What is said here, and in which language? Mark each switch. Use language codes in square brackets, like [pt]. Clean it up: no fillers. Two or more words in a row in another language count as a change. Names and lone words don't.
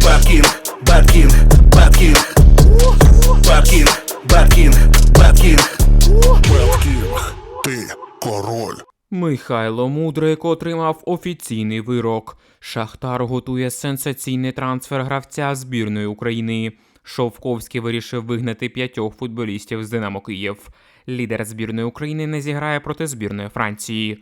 [en] King, Bad King, Bad King, Bad King, Bad King, Bad King, Bad King, [uk] ти король. Михайло Мудрик отримав офіційний вирок. Шахтар готує сенсаційний трансфер гравця збірної України. Шовковський вирішив вигнати 5 футболістів з «Динамо Київ». Лідер збірної України не зіграє проти збірної Франції.